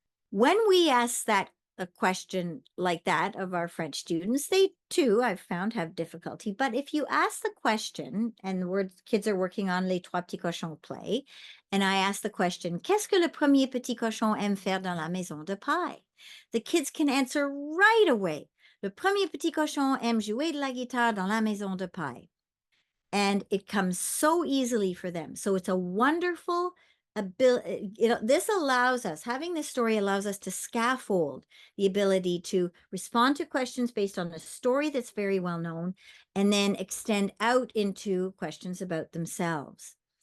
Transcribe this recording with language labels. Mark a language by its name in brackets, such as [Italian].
[English] When we ask a question like that of our French students, they too, I've found, have difficulty. But if you ask the question, and the kids are working on Les Trois Petits Cochons play, and I ask the question, [French] Qu'est-ce que le premier petit cochon aime faire dans la maison de paille? [English] The kids can answer right away. [French] Le premier petit cochon aime jouer de la guitare dans la maison de paille. [English] And it comes so easily for them. So it's a wonderful ability. This allows us, having this story allows us to scaffold the ability to respond to questions based on a story that's very well known, and then extend out into questions about themselves.